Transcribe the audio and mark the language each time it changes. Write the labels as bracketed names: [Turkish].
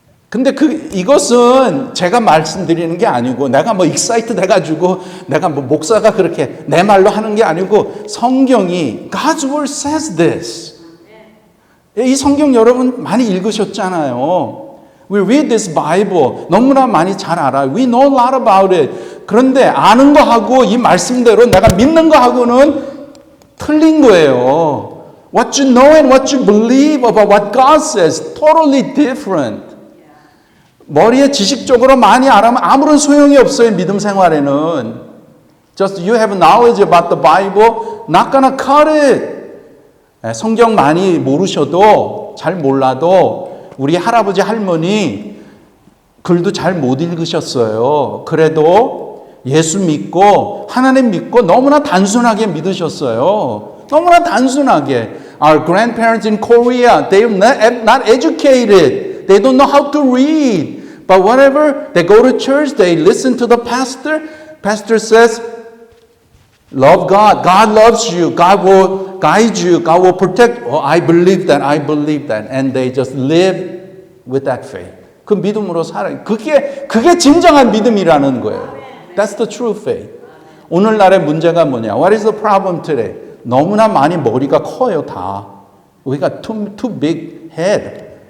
[Korean] 근데 이것은 제가 말씀드리는 게 아니고 내가 excited 해가지고 내가 목사가 그렇게 내 말로 하는 게 아니고 성경이 [English] God's word says this. [Korean] 이 성경 여러분 많이 읽으셨잖아요. [English] We read this Bible. [Korean] 너무나 많이 잘 알아요. [English] We know a lot about it. [Korean] 그런데 아는 거하고 이 말씀대로 내가 믿는 거하고는 틀린 거예요. [English] What you know and what you believe about what God says, totally different. [Korean] 머리에 지식적으로 많이 알아면 아무런 소용이 없어요. 믿음 생활에는. [English] Just you have knowledge about the Bible, not gonna cut it. [Korean] 성경 많이 모르셔도 잘 몰라도 우리 할아버지 할머니 글도 잘 못 읽으셨어요. 그래도 예수 믿고 하나님 믿고 너무나 단순하게 믿으셨어요. 너무나 단순하게. [English] Our grandparents in Korea, they're not educated. They don't know how to read. But whatever, they go to church, they listen to the pastor. Pastor says, love God. God loves you. God will guide you. God will protect. Oh, I believe that. I believe that. And they just live with that faith. [Korean] 그 믿음으로 살아요. 그게 진정한 믿음이라는 거예요. [English] That's the true faith. [Korean] 오늘날의 문제가 뭐냐? [English] What is the problem today? [Korean] 너무나 많이 머리가 커요, 다. 우리가 [English] too big head.